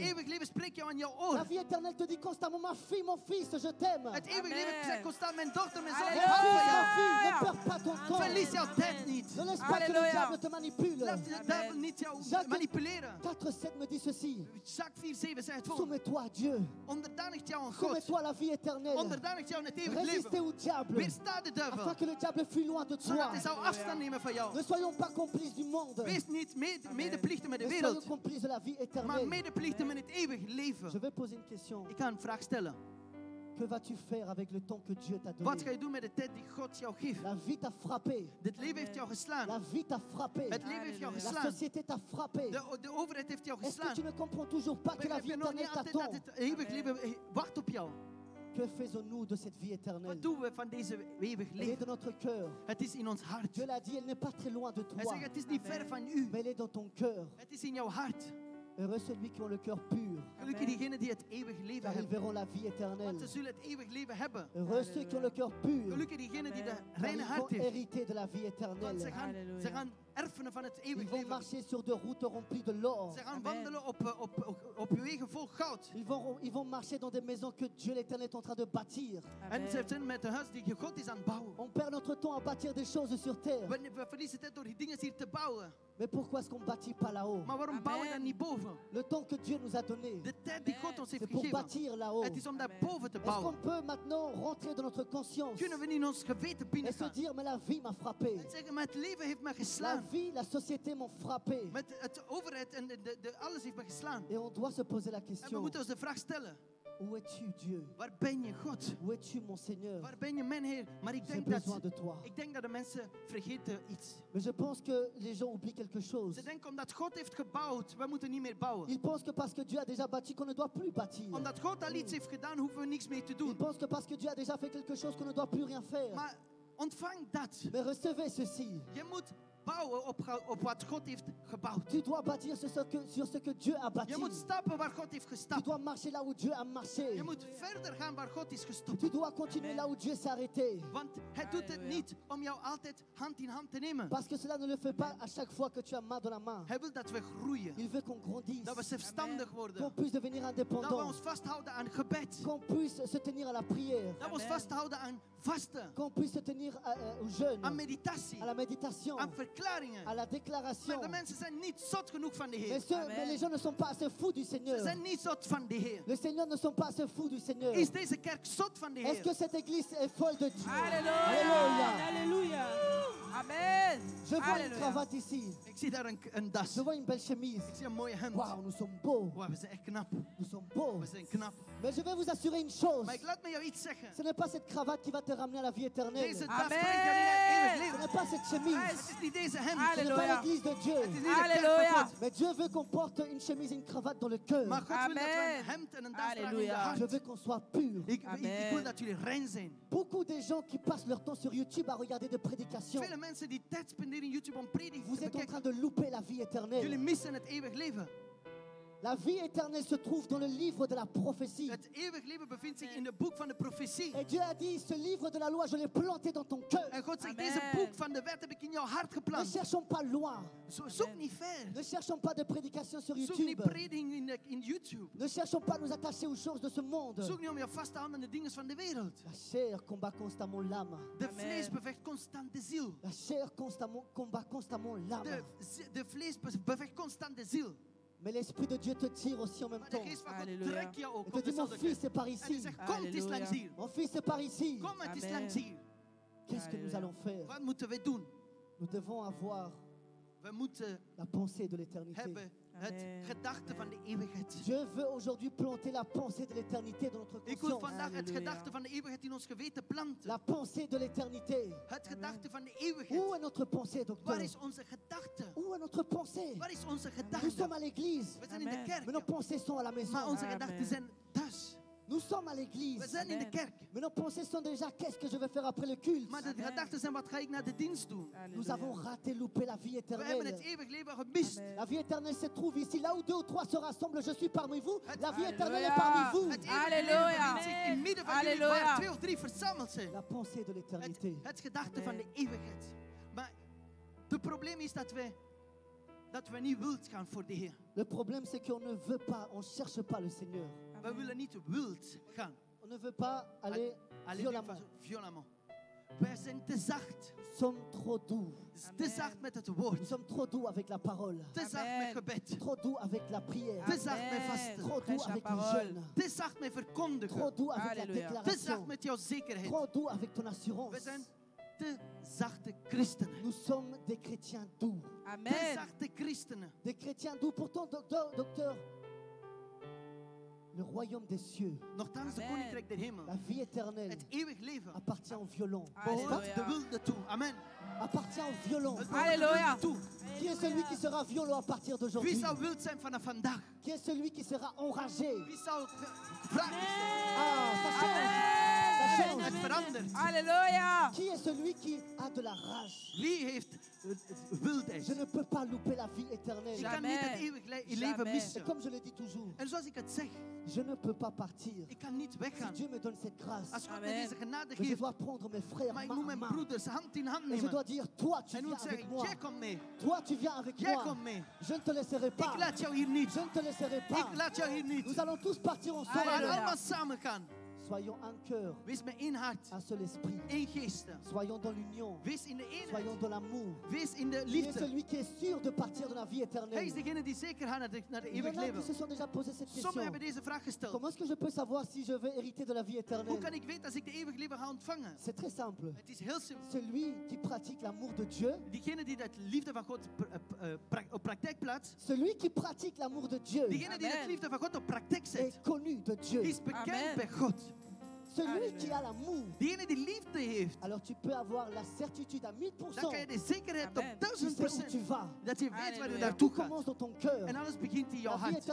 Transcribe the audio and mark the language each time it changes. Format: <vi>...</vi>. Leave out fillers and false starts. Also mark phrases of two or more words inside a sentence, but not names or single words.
<nl>eeuwig leven spreekt jou aan jouw</nl> <fr>La</fr> <nl>oor.</nl> <fr>vie éternelle te dit constamment, ma fille, mon fils, je t'aime.</fr> <nl>Het eeuwig Amen. leven zegt constant, mijn dochter, mijn zoon,</nl> <fr>Mon</fr> <nl>ik Alléluia. hou</nl> <fr>fils,</fr> <nl>van</nl> <fr>ma</fr> <nl>jou.</nl> <fr>fille, ne perds pas ton temps.</fr> <nl>Verlies jouw tijd niet.</nl> <fr>Ne laisse pas que le Alléluia. diable te manipule.</fr> <nl>Laat de duivel niet jou Jacques- manipuleren.</nl> <fr>4,7 me dit ceci.</fr> <nl>Jacques 4:7 zegt het volgende.</nl> <fr>Soumets-toi à Dieu.</fr> <nl>Onderdanigt jou aan God.</nl> <fr>Soumets-toi à la vie éternelle.</fr> <nl>Onderdanigt jou aan het eeuwig</nl> <fr>Résistez</fr> <nl>leven.</nl> <fr>au diable.</fr> <nl>Weersta de duivel.</nl> <fr>Afin que le diable fuit loin de toi.</fr> <nl>Zodat hij zou afstand nemen van jou.</nl> <fr>Ne soyons pas complices du monde.</fr> <nl>Wees niet medeplichten met de</nl> <fr>Mais soyons</fr> <nl>wereld.</nl> <fr>complices de la vie</fr> <nl>Maar</nl> <fr>éternelle.</fr> <nl>medeplichten met het eeuwig</nl> <fr>Je</fr> <nl>leven.</nl> <fr>vais poser une question.</fr> <nl>Ik ga een vraag stellen.</nl> <fr>Que vas-tu faire avec le temps que Dieu t'a</fr> <nl>Wat ga</nl> <fr>donné?</fr> <nl>je doen met de tijd die God jou geeft?</nl> <fr>La vie t'a frappé.</fr> <nl>Dit leven heeft jou</nl> <fr>La</fr> <nl>geslaan.</nl> <fr>vie t'a frappé.</fr> <nl>Het leven heeft jou Halleluja.</nl> <fr>La</fr> <nl>geslaan.</nl> <fr>société t'a frappé.</fr> <nl>De overheid heeft jou</nl> <fr>Est-ce que</fr> <nl>geslaan.</nl> <fr>tu ne comprends toujours pas que la</fr> <nl>Begrijp</nl> <fr>vie</fr> <nl>je nog niet</nl> <fr>éternelle</fr> <nl>altijd dat</nl> <fr>t'attend?</fr> <nl>het eeuwig leven wacht op jou?</nl> <fr>Que faisons-nous de cette vie éternelle?</fr> <nl>Wat doen we van deze eeuwig</nl> <fr>Elle est</fr> <nl>leven?</nl> <fr>dans notre cœur.</fr> <nl>Het is in ons hart.</nl> <fr>Dieu l'a dit, elle n'est pas très loin de</fr> <nl>Hij</nl> <fr>toi,</fr> <nl>zegt, het is niet ver van u.</nl> <fr>mais elle est dans ton cœur.</fr> <nl>Het is in jouw hart.</nl> <fr>Heureux celui qui ont le cœur pur,</fr> <nl>Gelukkig diegenen die het eeuwig leven</nl> <fr>car ils</fr> <nl>hebben.</nl> <fr>verront la vie</fr> <nl>Want</nl> <fr>éternelle.</fr> <nl>ze zullen het eeuwig leven hebben.</nl> <fr>Heureux ceux qui ont le cœur pur,</fr> <nl>Gelukkig diegenen die de</nl> <fr>car</fr> <nl>reine</nl> <fr>ils</fr> <nl>hart</nl> <fr>vont</fr> <nl>heeft.</nl> <fr>hériter de la vie</fr> <nl>Want</nl> <fr>éternelle.</fr> <nl>ze gaan erfenen van het</nl> <fr>Ils</fr> <nl>eeuwig</nl> <fr>vont</fr> <nl>leven.</nl> <fr>marcher sur des routes remplies de l'or.</fr> <nl>Ze gaan Amen. wandelen op uw wegen vol goud.</nl> <fr>Ils vont marcher dans des maisons que Dieu l'éternel est en train de bâtir.</fr> <nl>En ze zijn met een huis die God is aan het bouwen.</nl> <fr>On perd notre temps à bâtir des choses sur terre.</fr> <nl>We verliezen tijd door die dingen hier te bouwen.</nl> <fr>Mais pourquoi est-ce qu'on ne bâtit pas là-haut?</fr> <nl>Maar waarom Amen. bouwen we dan niet boven?</nl> <fr>Le temps que Dieu nous a donné,</fr> <nl>De tijd die God ons heeft</nl> <fr>c'est pour</fr> <nl>gegeven.</nl> <fr>bâtir là-haut.</fr> <nl>Het is om daar Amen. boven te</nl> <fr>Est-ce qu'on</fr> <nl>bouwen.</nl> <fr>peut maintenant rentrer dans notre conscience</fr> <nl>Kunnen we niet in ons geweten</nl> <fr>et</fr> <nl>binnen</nl> <fr>se</fr> <nl>gaan?</nl> <fr>dire, mais la vie m'a frappé.</fr> <nl>En zeggen, maar het leven heeft me</nl> <fr>La</fr> <nl>geslaan.</nl> <fr>vie, la société m'ont frappé.</fr> <nl>Met het overheid en alles heeft me geslaan.</nl> <fr>Et on doit se poser la</fr> <nl>En we</nl> <fr>question,</fr> <nl>moeten ons de vraag stellen.</nl> <fr>où es-tu Dieu?</fr> <nl>Waar ben je, God?</nl> <fr>Où es-tu mon Seigneur?</fr> <nl>Waar ben je, mijn Heer? Maar</nl> <fr>J'ai besoin de toi.</fr> <nl>ik denk dat de mensen vergeten iets.</nl> <fr>Mais je pense que les gens oublient quelque chose.</fr> <nl>Ze denken omdat God heeft gebouwd, we moeten niet meer bouwen.</nl> <fr>Ils pensent que parce que Dieu a déjà bâti, qu'on ne doit plus bâtir.</fr> <nl>Omdat God al iets heeft gedaan, hoeven we niks meer te</nl> <fr>Ils</fr> <nl>doen.</nl> <fr>pensent que parce que Dieu a déjà fait quelque chose, qu'on ne doit plus rien faire.</fr> <nl>Maar ontvang dat.</nl> <fr>Mais recevez ceci.</fr> <nl>Je moet bouwen op wat God heeft gebouwd.</nl> <fr>Tu dois bâtir sur ce que Dieu a bâti.</fr> <nl>Je moet stappen waar God heeft</nl> <fr>Tu</fr> <nl>gestapt.</nl> <fr>dois marcher là où Dieu a marché.</fr> <nl>Je moet verder gaan waar God is gestopt.</nl> <fr>Tu dois continuer là où Dieu s'est arrêté.</fr> <nl>Want hij doet het Halleluja. niet om jou altijd hand in hand te nemen.</nl> <fr>Parce que cela ne le fait pas à chaque fois que tu as main dans la main.</fr> <nl>Hij wil dat we groeien.</nl> <fr>Il veut qu'on grandisse.</fr> <nl>Dat we zelfstandig</nl> <fr>Qu'on</fr> <nl>worden.</nl> <fr>puisse devenir</fr> <nl>Dat we</nl> <fr>indépendant.</fr> <nl>ons vasthouden aan gebed.</nl> <fr>Qu'on puisse se tenir à la prière.</fr> <nl>Dat we ons Amen. vasthouden aan vasten.</nl> <fr>Qu'on puisse se tenir au jeûne,</fr> <nl>Aan meditatie.</nl> <fr>à la méditation,</fr> <nl>Aan verklaringen.</nl> <fr>à la</fr> <nl>Maar</nl> <fr>déclaration.</fr> <nl>de mensen zijn niet zot genoeg van de Heer.</nl> <fr>Mais les gens ne sont pas assez fous du</fr> <nl>Ze</nl> <fr>Seigneur.</fr> <nl>zijn niet zot van de Heer.</nl> <fr>Les seigneurs ne sont pas assez fous du Seigneur.</fr> <nl>Is deze kerk zot van de</nl> <fr>Est-ce que</fr> <nl>Heer?</nl> <fr>cette église est folle de Dieu? Alléluia. Alléluia. Alléluia. Amen. Je vois une Alléluia. cravate ici.</fr> <nl>Ik zie daar een das.</nl> <fr>Je vois une belle chemise.</fr> <nl>Ik zie een mooie hemd.</nl> <fr>Waouh, nous sommes beaux.</fr> <nl>Wow, we zijn echt knap.</nl> <fr>Nous sommes beaux.</fr> <nl>We zijn knap.</nl> <fr>Mais je vais vous assurer une chose.</fr> <nl>Maar ik laat me jou iets zeggen.</nl> <fr>Ce n'est pas cette cravate qui va te ramener à la vie éternelle.</fr> <nl>Deze</nl> <fr>Ce</fr> <nl>das Amen. brengt jou niet naar eeuwig</nl> <fr>n'est</fr> <nl>leven.</nl> <fr>pas cette chemise.</fr> <nl>Het is niet deze hemd.</nl> <fr>Ce n'est Alléluia. pas l'église de Dieu.</fr> <nl>Het is niet de kerk Alléluia. van God.</nl> <fr>Mais Dieu veut qu'on porte une chemise et une cravate dans le cœur.</fr> <nl>Maar God wil dat we Amen. een hemd en een das dragen in de Alléluia. hart.</nl> <fr>Je veux qu'on soit pur.</fr> <nl>Ik Amen. wil dat jullie rein zijn.</nl> <fr>Beaucoup de gens qui passent leur temps sur YouTube à regarder des prédications,</fr> <nl>Vele mensen die tijd spenderen in YouTube om prediking</nl> <fr>vous</fr> <nl>te</nl> <fr>êtes en</fr> <nl>bekijken.</nl> <fr>train de louper la vie</fr> <nl>Jullie</nl> <fr>éternelle.</fr> <nl>missen het eeuwig leven.</nl> <fr>La vie éternelle se trouve dans le livre de la prophétie.</fr> <nl>Het eeuwig leven bevindt zich in het boek van de profetie.</nl> <fr>Et Dieu a dit, ce livre de la loi, je l'ai planté dans ton cœur.</fr> <nl>En God zegt, Amen. deze boek van de wet heb ik in jouw hart</nl> <fr>Ne</fr> <nl>geplant.</nl> <fr>cherchons pas loin.</fr> <nl>Zoek niet ver.</nl> <fr>Ne cherchons pas de prédications sur</fr> <nl>Zoek niet YouTube. prediking in YouTube.</nl> <fr>Ne cherchons pas à nous attacher aux choses de ce monde.</fr> <nl>Zoek niet om je vast te houden aan de dingen van de wereld.</nl> <fr>La chair combat constamment l'âme.</fr> <nl>De Amen. vlees bevecht constant de ziel.</nl> <fr>La chair combat constamment l'âme.</fr> <nl>De vlees bevecht constant de ziel.</nl> <fr>Mais l'Esprit de Dieu te tire aussi en même</fr> <nl>Maar de</nl> <fr>temps.</fr> <nl>geest van God Halleluja. trekt jou ook</nl> <fr>Et te</fr> <nl>op</nl> <fr>dit, mon</fr> <nl>dezelfde</nl> <fr>fils,</fr> <nl>kant.</nl> <fr>c'est par</fr> <nl>En hij</nl> <fr>ici.</fr> <nl>zegt, kom, het is Halleluja. langs hier.</nl> <fr>Mon fils, c'est par ici.</fr> <nl>Kom, het is Amen. langs hier.</nl> <fr>Qu'est-ce que nous Alléluia. allons faire?</fr> <nl>Wat moeten we doen?</nl> <fr>Nous devons avoir</fr> <nl>We We moeten</nl> <fr>la pensée de l'éternité.</fr> <nl>hebben het Amen. gedachte van de eeuwigheid.</nl> <fr>Dieu veut aujourd'hui planter la pensée de l'éternité dans notre</fr> <nl>Ik wil</nl> <fr>conscience.</fr> <nl>vandaag het Halleluja. gedachte van de eeuwigheid in ons geweten planten.</nl> <fr>La pensée de l'éternité.</fr> <nl>Het gedachte van de</nl> <fr>Où</fr> <nl>eeuwigheid.</nl> <fr>est notre pensée,</fr> <nl>Waar</nl> <fr>docteur?</fr> <nl>is onze gedachte?</nl> <fr>Où est notre pensée?</fr> <nl>Waar is onze</nl> <fr>Nous sommes</fr> <nl>gedachte?</nl> <fr>à l'église,</fr> <nl>We zijn in de Amen.</nl> <fr>mais nos</fr> <nl>kerk.</nl> <fr>pensées sont à la maison.</fr> <nl>Maar onze Amen. gedachten zijn thuis.</nl> <fr>Nous sommes à</fr> <nl>We</nl> <fr>l'église,</fr> <nl>zijn in de Amen. kerk.</nl> <fr>mais nos pensées sont déjà qu'est-ce que je vais faire après le culte.</fr> <nl>Maar de Amen. gedachten zijn wat ga ik na de dienst doen.</nl> <fr>Nous avons raté, loupé la vie</fr> <nl>We hebben</nl> <fr>éternelle.</fr> <nl>het eeuwig leven gemist. Amen.</nl> <fr>La vie éternelle se trouve ici. Là où 2 ou 3 se rassemblent, je suis parmi vous. La vie Alléluia. éternelle est parmi vous.</fr> <nl>Het eeuwig Halleluja. leven bevindt zich in midden van jullie Halleluja. waar 2 of 3 verzameld zijn.</nl> <fr>La pensée de l'éternité.</fr> <nl>Het gedachte van de Amen. eeuwigheid. Maar het probleem is dat we niet wild gaan voor de Heer.</nl> <fr>Le problème, c'est qu'on ne veut pas, on ne cherche pas le Seigneur.</fr> <nl>We willen niet wild gaan.</nl> <fr>On ne veut pas aller</fr> <nl>Alleen</nl> <fr>violemment. violemment.</fr> <nl>Wij zijn te zacht.</nl> <fr>Nous sommes trop doux.</fr> <nl>Te Amen. zacht met het</nl> <fr>Nous</fr> <nl>woord.</nl> <fr>sommes trop doux avec la parole.</fr> <nl>Te zacht Amen. met gebed.</nl> <fr>Trop doux avec la prière.</fr> <nl>Te zacht met vasten.</nl> <fr>Trop doux Prêche la avec le parole. jeûne.</fr> <nl>Te zacht met</nl> <fr>Trop</fr> <nl>verkondigen.</nl> <fr>doux avec la Alléluia.</fr> <nl>Te zacht</nl> <fr>déclaration.</fr> <nl>met jouw zekerheid.</nl> <fr>Trop doux avec ton assurance.</fr> <nl>We zijn te zachte christenen.</nl> <fr>Nous sommes des chrétiens doux.</fr> <nl>Te Amen. zachte christenen.</nl> <fr>Des chrétiens doux. Pourtant, docteur, le royaume des cieux,</fr> <nl>Nochtans de Amen. koninkrijk der hemel.</nl> <fr>la vie éternelle,</fr> <nl>Het eeuwig leven</nl> <fr>appartient aux violents.</fr> <nl>behoort Halleluja. de wilde toe. Amen.</nl> <fr>Appartient aux violents.</fr> <nl>Het behoort de Halleluja. wilde toe.</nl> <fr>Qui est celui qui sera violent à partir</fr> <nl>Wie</nl> <fr>d'aujourd'hui?</fr> <nl>zou wild zijn vanaf vandaag?</nl> <fr>Qui est celui qui sera enragé?</fr> <nl>Wie zou vragen?</nl> <fr>Ah, ça change. Ça change.</fr> <nl>Het verandert. Alléluia.</nl> <fr>Qui est celui qui a de la rage?</fr> <nl>Wie heeft wildheid?</nl> <fr>Je ne peux pas louper la vie éternelle.</fr> <nl>Ik kan Jamais. niet het eeuwig leven Jamais.</nl> <fr>Et</fr> <nl>missen.</nl> <fr>comme je le dis toujours,</fr> <nl>En zoals ik het zeg,</nl> <fr>je ne peux pas partir.</fr> <nl>ik kan niet</nl> <fr>Si</fr> <nl>weggaan.</nl> <fr>Dieu me donne cette grâce,</fr> <nl>Als God Amen. me deze genade</nl> <fr>mais je</fr> <nl>geeft,</nl> <fr>dois prendre mes frères</fr> <nl>maar ik</nl> <fr>main</fr> <nl>moet</nl> <fr>à</fr> <nl>mijn</nl> <fr>main.</fr> <nl>broeders hand in hand</nl> <fr>Et je</fr> <nl>nemen.</nl> <fr>dois dire, toi tu</fr> <nl>En</nl> <fr>viens</fr> <nl>moet</nl> <fr>avec</fr> <nl>zeggen,</nl> <fr>moi.</fr> <nl>jij komt mee.</nl> <fr>Toi tu viens avec</fr> <nl>Jij</nl> <fr>moi.</fr> <nl>komt mee.</nl> <fr>Je ne te laisserai pas.</fr> <nl>Ik laat jou hier niet.</nl> <fr>Je ne te laisserai pas.</fr> <nl>Ik laat jou hier niet.</nl> <fr>Nous allons tous partir</fr> <nl>We</nl> <fr>ensemble.</fr> <nl>gaan Halleluja. allemaal samen gaan.</nl> <fr>Soyons un cœur,</fr> <nl>Wees met één hart,</nl> <fr>un seul esprit.</fr> <nl>één geest.</nl> <fr>Soyons dans l'union.</fr> <nl>Wees in de eenheid.</nl> <fr>Soyons dans l'amour.</fr> <nl>Wees in de</nl> <fr>Qui est</fr> <nl>liefde.</nl> <fr>celui qui est sûr de partir de la vie</fr> <nl>Hij</nl> <fr>éternelle?</fr> <nl>is degene die zeker gaat naar de</nl> <fr>Il y</fr> <nl>eeuwig</nl> <fr>en a qui</fr> <nl>leven.</nl> <fr>se sont déjà posé cette</fr> <nl>Sommigen</nl> <fr>question.</fr> <nl>hebben deze vraag gesteld.</nl> <fr>Comment est-ce que je peux savoir si je vais hériter de la vie</fr> <nl>Hoe kan</nl> <fr>éternelle?</fr> <nl>ik weten als ik de eeuwig leven ga ontvangen?</nl> <fr>C'est très simple.</fr> <nl>Het is heel simpel.</nl> <fr>Celui qui pratique l'amour de Dieu,</fr> <nl>Diegene die dat liefde van God op praktijk plaatst,</nl> <fr>celui qui pratique l'amour de Dieu</fr> <nl>diegene die dat Amen. liefde van God op praktijk zet,</nl> <fr>est connu de Dieu.</fr> <nl>is bekend Amen. bij God.</nl> <fr>Celui Alléluia. qui a l'amour,</fr> <nl>Diegene die liefde heeft,</nl> <fr>alors tu peux avoir la certitude à 1000%</fr> <nl>dan kan je de zekerheid op Amen.</nl> <fr>tu sais où tu 1000% vas.</fr> <nl>dat je weet waar je Halleluja. naartoe</nl> <fr>Tout</fr> <nl>gaat.</nl> <fr>commence dans ton cœur.</fr> <nl>En alles begint in jouw</nl> <fr>La vie</fr> <nl>hart.</nl>